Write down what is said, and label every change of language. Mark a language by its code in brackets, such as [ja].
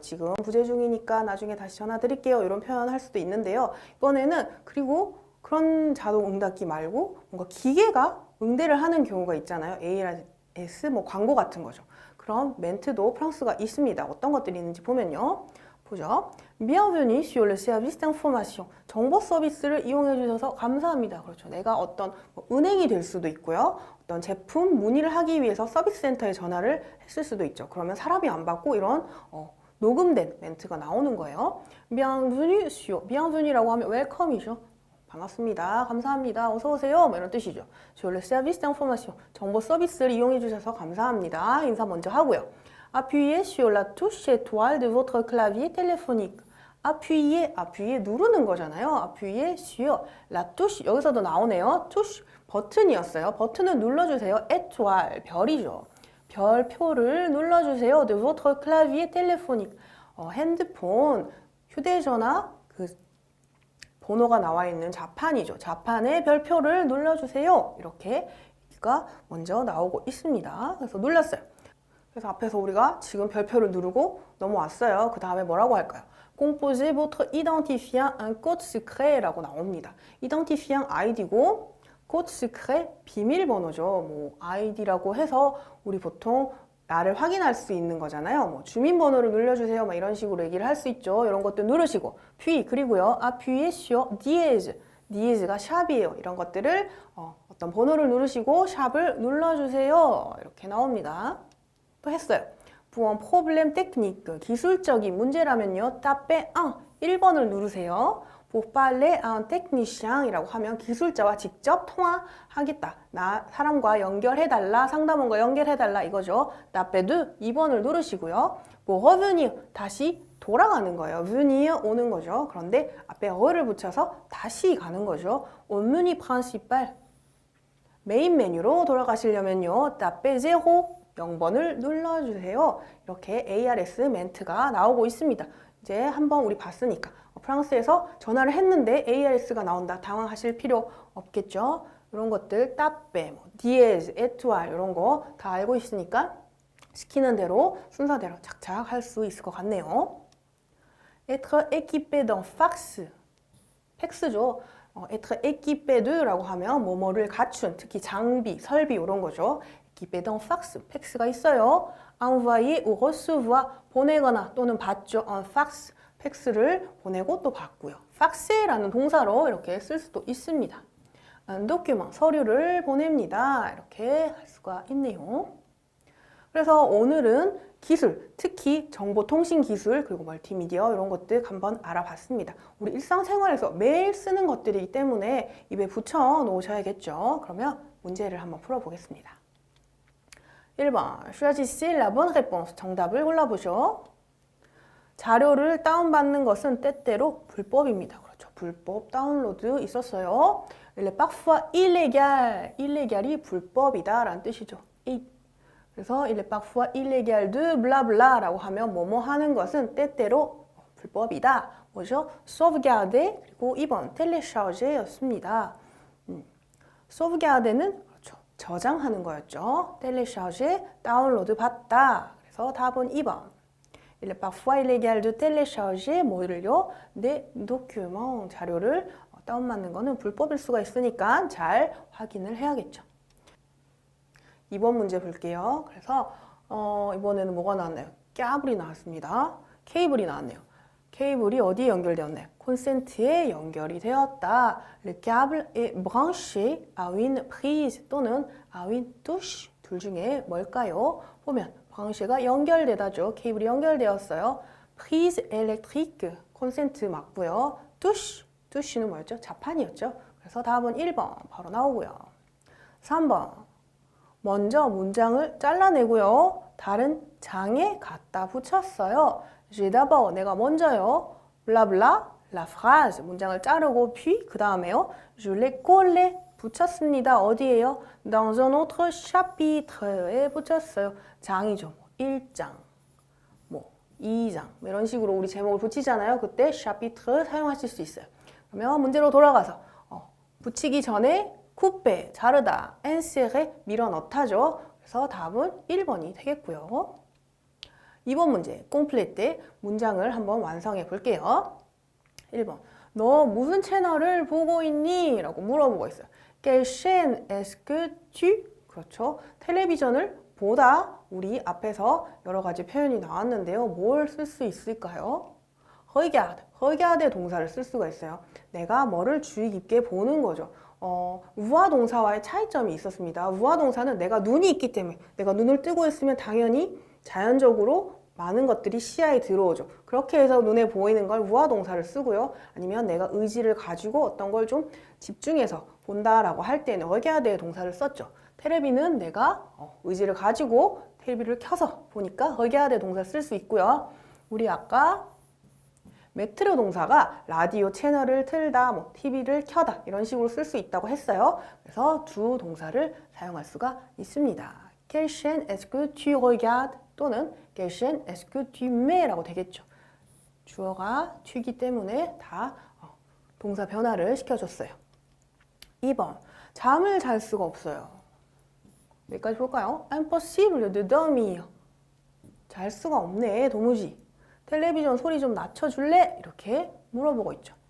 [ko] 지금 부재 중이니까 나중에 다시 전화 드릴게요. 이런 표현을 할 수도 있는데요. 이번에는 그리고 그런 자동 응답기 말고 뭔가 기계가 응대를 하는 경우가 있잖아요. ALS 뭐 광고 같은 거죠. 그런 멘트도 프랑스가 있습니다. 어떤 것들이 있는지 보면요. 보죠. [fr] Bienvenue sur le service d'information. [ko] 정보 서비스를 이용해 주셔서 감사합니다. 그렇죠. 내가 어떤 은행이 될 수도 있고요. 어떤 제품 문의를 하기 위해서 서비스 센터에 전화를 했을 수도 있죠. 그러면 사람이 안 받고 이런 녹음된 멘트가 나오는 거예요. [fr] Bienvenue sur. [ko] Bienvenue라고 하면 웰컴이죠. 반갑습니다. 감사합니다. 어서 오세요. 뭐 이런 뜻이죠. [fr] Sur le service d'information. [ko] 정보 서비스를 이용해 주셔서 감사합니다. 인사 먼저 하고요. [fr] Appuyez sur la touche étoile de votre clavier téléphonique. [ko] appuyer 누르는 거잖아요. [fr] appuyer sur la touche. [ko] 여기서도 나오네요. touche 버튼이었어요. 버튼을 눌러주세요. [fr] étoile [ko] 별이죠. 별표를 눌러주세요. [fr] de votre clavier téléphonique. [ko] 핸드폰, 휴대전화 그 번호가 나와 있는 자판이죠. 자판에 별표를 눌러주세요. 이렇게가 먼저 나오고 있습니다. 그래서 눌렀어요. 그래서 앞에서 우리가 지금 별표를 누르고 넘어왔어요. 그 다음에 뭐라고 할까요? [fr] Composez votre identifiant un code secret라고 나옵니다. [ko] identifiant 아이디고 code secret 비밀번호죠. 뭐 아이디라고 해서 우리 보통 나를 확인할 수 있는 거잖아요. 뭐 주민번호를 눌러주세요. 막 이런 식으로 얘기를 할 수 있죠. 이런 것들 누르시고 [fr] puis [ko] 그리고요. [fr] appuyez sur dièse. [ko] dièse가 샵이에요. 이런 것들을 어떤 번호를 누르시고 샵을 눌러주세요. 이렇게 나옵니다. 또 했어요. [fr] Pour un problème technique, [ko] 기술적인 문제라면요. [fr] tapez 1, [ko] 1번을 누르세요. [fr] Pour parler à un technicien [ko] 이라고 하면 기술자와 직접 통화하겠다. 사람과 연결해달라, 상담원과 연결해달라 이거죠. [fr] tapez 2, [ko] 2번을 누르시고요. [fr] Pour revenir, [ko] 다시 돌아가는 거예요. venir, 오는 거죠. 그런데 앞에 어를 붙여서 다시 가는 거죠. [fr] Au menu principal, [ko] 메인 메뉴로 돌아가시려면요. [fr] tapez 0, [ko] 0번을 눌러주세요. 이렇게 ARS 멘트가 나오고 있습니다. 이제 한번 우리 봤으니까 프랑스에서 전화를 했는데 ARS가 나온다. 당황하실 필요 없겠죠. 이런 것들 따빼, 디에즈, 에투알 이런 거 다 알고 있으니까 시키는 대로 순서대로 착착 할 수 있을 것 같네요. [fr] être équipé d'un fax, [ko] 팩스죠. [fr] être équipé de [ko] 라고 하면 뭐뭐를 갖춘, 특히 장비, 설비 이런 거죠. [fr] équipé d'un fax, [ko] 팩스가 있어요. [fr] envoyer ou recevoir, [ko] 보내거나 또는 받죠. [fr] un fax, [ko] 팩스를 보내고 또 받고요. fax라는 동사로 이렇게 쓸 수도 있습니다. document, 서류를 보냅니다. 이렇게 할 수가 있네요. 그래서 오늘은 기술, 특히 정보통신 기술 그리고 멀티미디어 이런 것들 한번 알아봤습니다. 우리 일상생활에서 매일 쓰는 것들이기 때문에 입에 붙여 놓으셔야겠죠. 그러면 문제를 한번 풀어보겠습니다. [fr] 1번, choisissez la bonne réponse. [ko] 정답을 골라보죠. 자료를 다운받는 것은 때때로 불법입니다. 그렇죠. 불법 다운로드 있었어요. [fr] Il est parfois illégal. [ko] illégal이 불법이다 라는 뜻이죠. 그래서 [fr] il est parfois illégal de blabla [ko] 라고 하면 뭐뭐 하는 것은 때때로 불법이다. 뭐죠? sauvegarder 그리고 2번 télécharger 였습니다. sauvegarder는 그렇죠. 저장하는 거였죠. télécharger 다운로드 받다. 그래서 답은 2번. [fr] Il est parfois illégal de télécharger [ko] 뭐를요? [fr] des documents [ko] 자료를 다운받는 거는 불법일 수가 있으니까 잘 확인을 해야겠죠. 2번 문제 볼게요. 그래서 이번에는 뭐가 나왔나요? câ블이 나왔습니다. 케이블이 나왔네요. 케이블이 어디에 연결되었나요? 콘센트에 연결이 되었다. [fr] Le câble est branché à une prise 또는 à une touche [ko] 둘 중에 뭘까요? 보면 branche가 연결되다죠. 케이블이 연결되었어요. [fr] prise électrique [ko] 콘센트 맞고요. touche는 뭐였죠? 자판이었죠. 그래서 답은 1번 바로 나오고요. 3번 먼저 문장을 잘라내고요. 다른 장에 갖다 붙였어요. [fr] J'ai d'abord [ko] 내가 먼저요. 블라블라 [fr] la phrase [ko] 문장을 자르고 [fr] puis [ko] 그 다음에요. [fr] Je l'ai collé [ko] 붙였습니다. 어디에요? [fr] Dans un autre chapitres,에 [ko] 붙였어요. 장이죠. 1장, 2장 이런 식으로 우리 제목을 붙이잖아요. 그때 chapitre 사용하실 수 있어요. 그러면 문제로 돌아가서 붙이기 전에 쿠페, 자르다, 인세레, 밀어 넣다죠. 그래서 답은 1번이 되겠고요. 2번 문제, complete 문장을 한번 완성해 볼게요. 1번, 너 무슨 채널을 보고 있니? 라고 물어보고 있어요. [fr] Quelle chaîne est-ce que tu? [ko] 그렇죠. 텔레비전을 보다 우리 앞에서 여러 가지 표현이 나왔는데요. 뭘 쓸 수 있을까요? regarde 동사를 쓸 수가 있어요. 내가 뭐를 주의 깊게 보는 거죠. 우화 동사와의 차이점이 있었습니다. 우화 동사는 내가 눈이 있기 때문에 내가 눈을 뜨고 있으면 당연히 자연적으로 많은 것들이 시야에 들어오죠. 그렇게 해서 눈에 보이는 걸 우화 동사를 쓰고요. 아니면 내가 의지를 가지고 어떤 걸 좀 집중해서 본다라고 할 때는 regarde의 동사를 썼죠. 텔레비는 내가 의지를 가지고 텔레비를 켜서 보니까 regarde의 동사를 쓸 수 있고요. 우리 아까 메트로 동사가 라디오 채널을 틀다, TV를 켜다 이런 식으로 쓸 수 있다고 했어요. 그래서 두 동사를 사용할 수가 있습니다. [fr] Quelle chaîne est-ce que tu regardes? 또는 Quelle chaîne est-ce que tu mets? [ko] 라고 되겠죠. 주어가 tu이기 때문에 다 동사 변화를 시켜줬어요. 2번, 잠을 잘 수가 없어요. 여기까지 볼까요? [fr] Impossible de dormir. [ko] 잘 수가 없네, 도무지. 텔레비전 소리 좀 낮춰줄래? 이렇게 물어보고 있죠.